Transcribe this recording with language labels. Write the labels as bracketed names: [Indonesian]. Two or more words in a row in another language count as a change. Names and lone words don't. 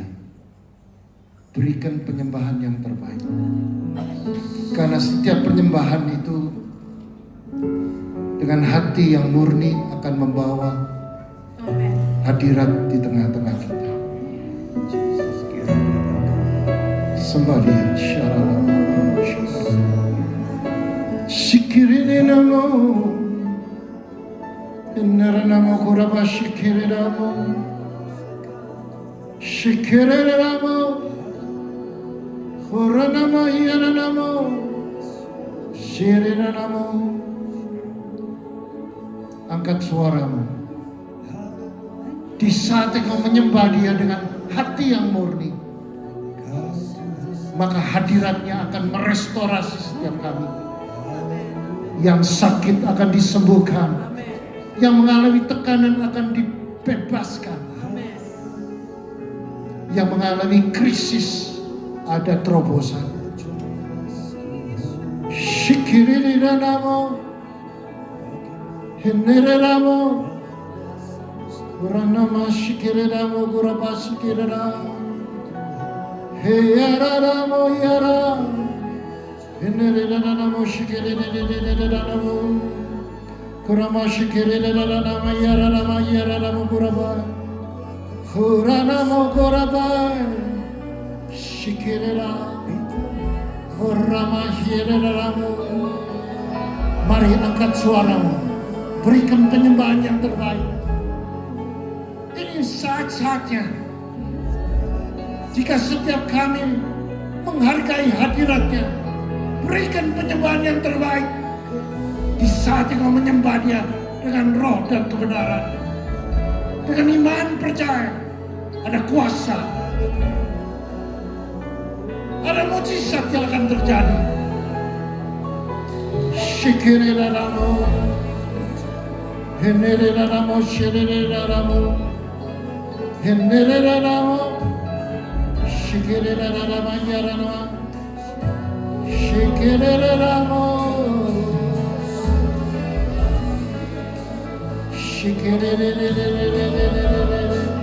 [Indonesian] Berikan penyembahan yang terbaik. Karena setiap penyembahan itu dengan hati yang murni akan membawa hadirat di tengah-tengah kita. Sembah Dia. Shikirine namo, innara namo kuraba shikire namo, shikire namo, kura namo yana namo, shire namo. Angkat suaramu. Di saat engkau menyembah Dia dengan hati yang murni, maka hadiratnya akan merestorasi setiap kami. Yang sakit akan disembuhkan, yang mengalami tekanan akan dibebaskan, yang mengalami krisis ada terobosan. Shikiri namo, hinere namo, guranama shikiri namo, guraba shikiri namo, heyara namo yara. Hinere namo shikiri namo, kurama shikiri namo yara namo guraba, kuranamo guraba shikiri namo, kurama shikiri namo. Mari angkat suaramu, berikan penyembahan yang terbaik. Ini saat-saatnya. Jika setiap kami menghargai hadiratnya, berikan penyembahan yang terbaik. Di saat engkau menyembah Dia dengan roh dan kebenaran, dengan iman percaya, ada kuasa, ada mujizat yang akan terjadi. Shikirina namo, hinirina namo, shirina namo, hinirina namo, shikirina namo, yara namo, shikirina namo, shikirina namo.